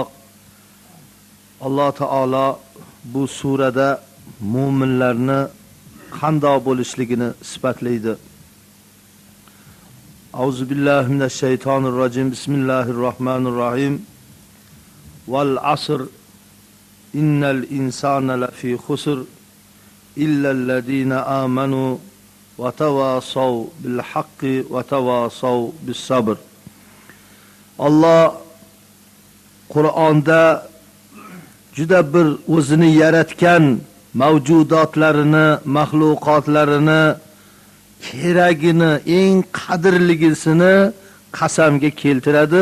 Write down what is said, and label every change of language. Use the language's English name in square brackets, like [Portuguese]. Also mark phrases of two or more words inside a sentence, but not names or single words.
[Arabic] الله تعالى [Uzbek] bu surada mu'minlarni qandoq bo'lishligini sifatlaydi. [Arabic] أعوذ بالله من الشيطان الرجيم. بسم الله الرحمن الرحيم. والعصر إن الإنسان لفي خسر إلا الذين آمنوا وتواصوا بالحق وتواصوا بالصبر. [Uzbek] Alloh Qur'onda juda bir o'zini yaratgan mavjudotlarini, mahluqotlarini keragini, eng qadrligisini qasamga keltiradi.